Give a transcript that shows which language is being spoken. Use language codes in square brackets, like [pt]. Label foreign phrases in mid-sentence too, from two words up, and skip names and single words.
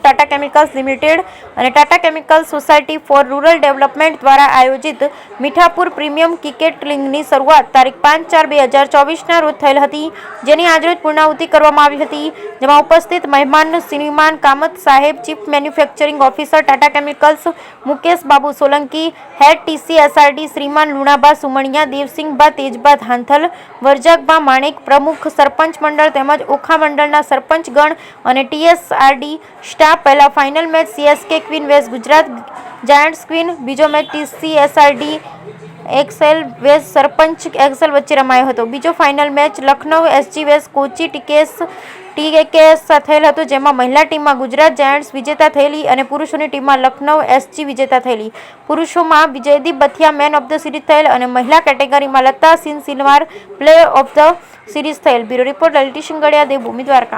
[gu] ટાટા કેમિકલ્સ લિમિટેડ અને ટાટા કેમિકલ્સ સોસાયટી ફોર રૂરલ ડેવલપમેન્ટ દ્વારા આયોજિત મીઠાપુર પ્રીમિયમ ક્રિકેટ લીગની શરૂઆત તારીખ 5/4/2024ના રોજ થયેલ હતી, જેની આજરોજ પૂર્ણાહુતિ કરવામાં આવી હતી, જેમાં ઉપસ્થિત મહેમાન શ્રીમાન કામત સાહેબ, [en] chief manufacturing officer [gu] ટાટા કેમિકલ્સ મુકેશ બાબુ સોલંકી, હેડ TCSRD શ્રીમાન લુણાબા સુમણિયા, દેવસિંહબા તેજબા ધાંથલ, વરજાકબા માણેક, પ્રમુખ સરપંચ મંડલ તેમજ ઓખા મંડલના સરપંચ ગણ ઔર TSRD સ્ટાફ। પહેલા ફાઇનલ મેચ CSK ક્વીન વેસ્ટ ગુજરાત જાયન્ટ્સ ક્વીન, બીજો મેચ TCSRD એક્સેલ વેસ્ટ સરપંચ એક્સેલ વચ્ચે રમાયો હતો। બીજો ફાઇનલ મેચ લખનઉ SG વેસ્ટ કોચી TKS थયેલ હતો, જેમાં મહિલા ટીમમાં ગુજરાત જાયન્ટ્સ વિજેતા થયેલી અને પુરુષોની ટીમમાં લખનઉ SG વિજેતા થયેલી। પુરુષોમાં વિજયદીપ બથિયા [en] man of the series [gu] થયેલ અને મહિલા કેટેગરીમાં લતા સિંહ સિલવાર [en] player of the series [gu] થયેલ। બ્યુરો રિપોર્ટ લલિત શિંગડિયા, દેવભૂમિ, દ્વારકા।